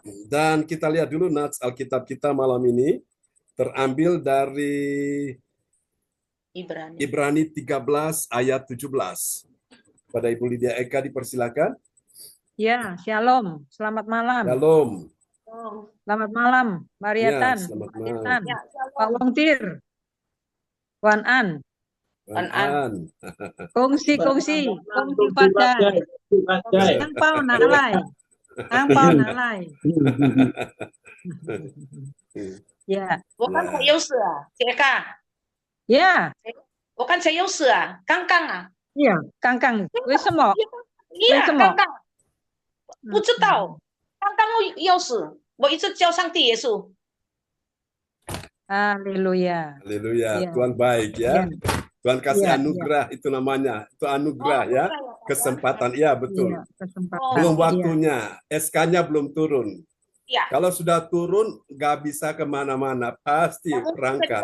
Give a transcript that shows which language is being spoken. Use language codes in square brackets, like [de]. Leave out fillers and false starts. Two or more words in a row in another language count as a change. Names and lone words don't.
[id] Dan kita lihat dulu nats Alkitab kita malam ini terambil dari Ibrani 13 ayat 17. Pada Ibu Lydia Eka dipersilakan. Ya, shalom. Selamat malam. Shalom. Selamat malam, Maria Ya, Tan. selamat Maria malam. Tan. Ya, shalom. [zh] Pak Wongtir. 晚安. An. 恭喜发财. Facai. 红包拿来。红包拿来. [id] Ya, [zh] 我刚才有事啊，杰哥， [id] ya, [zh] 我刚才有事啊，刚刚啊， ya. Kangkang, 为什么？呀，什么刚刚不知道，刚刚我有事，我一直叫上帝耶稣。 [id] Haleluya. Haleluya, Iya. Tuhan baik ya. Iya. Tuhan kasih Iya, anugerah itu namanya. Itu anugerah ya. Kesempatan, iya betul. Iya, kesempatan. Belum Iya. waktunya, SK-nya belum turun. Iya. Kalau sudah turun, nggak bisa kemana-mana, pasti berangkat.